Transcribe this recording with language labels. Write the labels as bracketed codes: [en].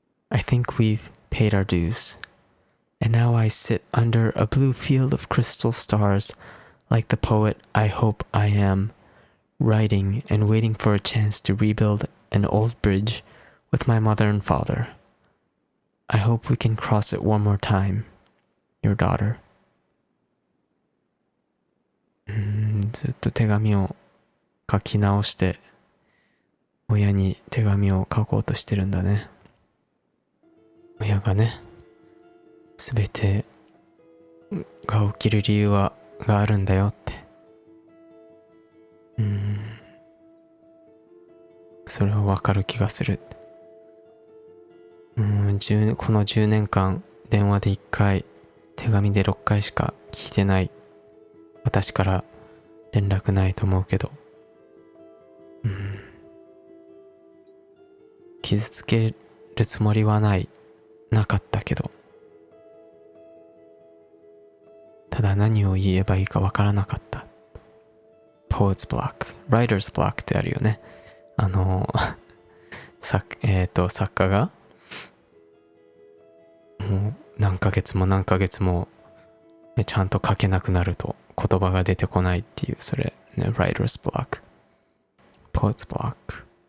[en] I think we've paid our dues. And now I sit under a blue field of crystal stars like the poet I hope I am, writing and waiting for a chance to rebuild an old bridge with my mother and father. I hope we can cross it one more time. Your daughter. [ja] ずっと手紙を書き直して親に手紙を書こうとしてるんだね。親がね、すべてが起きる理由があるんだよって。それはわかる気がする。この10年間電話で1回、手紙で6回しか聞いてない。私から連絡ないと思うけど、傷つけるつもりはなかったけど、ただ何を言えばいいかわからなかった。 Poet's block, writer's block ってあるよね。作家がもう何ヶ月もちゃんと書けなくなると言葉が出てこないっていう、それね、writer's block, poet's block。